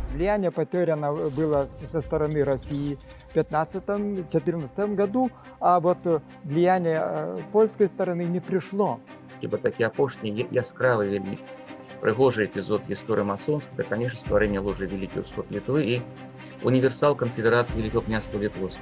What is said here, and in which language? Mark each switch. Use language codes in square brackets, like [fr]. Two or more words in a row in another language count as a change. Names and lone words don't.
[ru] влияние потеряно было со стороны России в 2015-2014 году, а вот влияние польской стороны не пришло. [be] Хіба такі апошні яскравы вельмі прыгожы эпізод гісторыі масонства, [ru] это, конечно, [be] стварэнне ложы Вялікі ўсход Літвы і універсал канфедэрацыі [ru] Великого княства [be] Літоўскага.